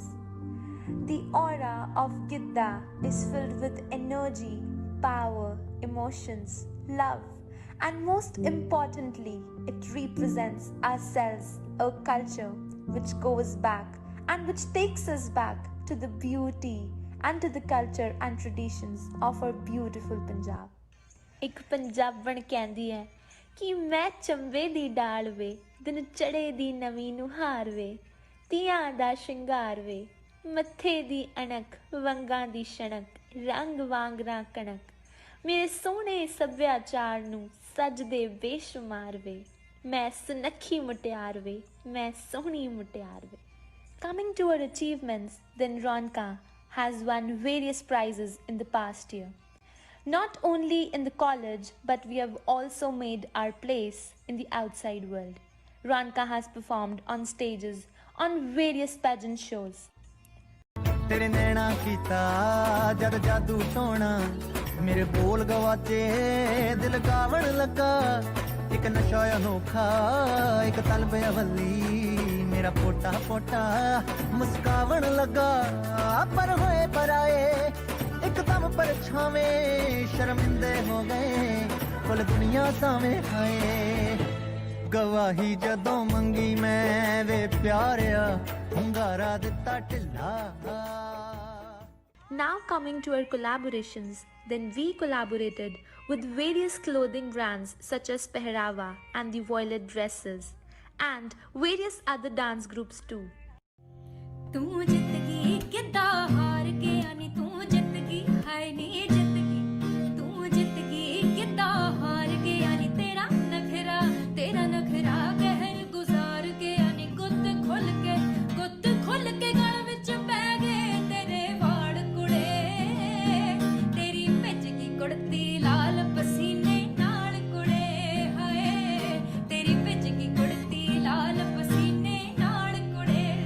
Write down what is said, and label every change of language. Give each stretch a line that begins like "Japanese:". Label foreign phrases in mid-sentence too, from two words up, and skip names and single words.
English: The aura of Gidda is filled with energy, power, emotions, love, and most importantly, it represents ourselves a culture which goes back and which takes us back to the beauty and to the culture and traditions of our beautiful Punjab.
Punjabi: ਇੱਕ ਪੰਜਾਬਣ ਕਹਿੰਦੀ ਹੈ ਕਿ ਮੈਂ ਚੰਬੇ ਦੀ ਡਾਲ ਵੇ, ਦਿਨ ਚੜੇ ਦੀ ਨਵੀਂ ਨੂੰ ਹਾਰ ਵੇ, ਤੀਆਂ ਦਾ ਸ਼ਿੰਗਾਰ ਵੇ, ਮੱਥੇ ਦੀ ਅਣਖ, ਵੰਗਾਂ ਦੀ ਛਣਕ, ਰੰਗ ਵਾਂਗਰਾ ਕਣਕ, ਮੇਰੇ ਸੋਹਣੇ ਸੱਭਿਆਚਾਰ ਨੂੰ ਸਜਦੇ ਬੇਸ਼ੁਮਾਰ ਵੇ, ਮੈਂ ਸੁਨੱਖੀ ਮੁਟਿਆਰ ਵੇ, ਮੈਂ ਸੋਹਣੀ ਮੁਟਿਆਰ ਵੇ.
English: Coming to our achievements, then Ronka has won various prizes in the past year. Not only in the college, but we have also made our place in the outside world. Ronka has performed on stages on various pageant shows.
Punjabi: ਤੇਰੇ ਨੈਣਾਂ ਕੀਤਾ ਜਦ ਜਾਦੂ ਟੂਣਾ ਮੇਰੇ ਬੋਲ ਗਵਾਚੇ ਦਿਲ ਗਾਵਣ ਲੱਗਾ ਇੱਕ ਨਸ਼ਾ ਅਨੋਖਾ ਇੱਕ ਤਲਬ ਅਵੱਲੀ ਮੇਰਾ ਪੋਟਾ ਪੋਟਾ ਮੁਸਕਾਵਣ ਲੱਗਾ ਪਰ ਹੋਏ ਪਰ ਆਏ ਇੱਕਦਮ ਪਰ ਛਾਵੇ ਸ਼ਰਮਿੰਦੇ ਹੋ ਗਏ ਕੁੱਲ ਦੁਨੀਆ ਸਾਮ੍ਹੇ ਆਏ ਗਵਾਹੀ ਜਦੋਂ ਮੰਗੀ ਮੈਂ ਵੇ ਪਿਆਰਿਆ ਹੁੰਗਾਰਾ ਦਿੱਤਾ ਢਿੱਲਾ.
English: Now coming to our collaborations, then we collaborated with various clothing brands such as Pehrava and the Violet Dresses and various other dance groups too.
Punjabi: ਤੂੰ ਜਿੱਤ ਗਈ ਕਿੱਦਾਂ ਹਾਰ ਗਿਆ ਨੀ ਤੂੰ ਜਿੱਤ ਗਈ ਹਾਏ ਨੀ ਜਿੱਤ ਗਈ ਤੂੰ ਜਿੱਤ ਗਈ ਕਿੱਦਾਂ ਹਾਰ ਗਿਆ ਨੀ ਤੇਰਾ ਨਖ਼ਰਾ ਕਹਿਰ ਗੁਜ਼ਾਰ ਗਿਆ ਨੀ ਗੁੱਤ ਖੁੱਲ੍ਹ ਕੇ ਗਲ ਵਿੱਚ ਪੈ ਗਏ ਤੇਰੇ ਵਾੜ ਕੁੜੇ ਤੇਰੀ ਭਿੱਜ ਗਈ ਕੁੜਤੀ ਲਾਲ ਪਸੀਨੇ ਨਾਲ ਕੁੜੇ ਹਾਏ ਤੇਰੀ ਭਿੱਜ ਗਈ ਕੁੜਤੀ ਲਾਲ ਪਸੀਨੇ ਨਾਲ ਕੁੜੇ.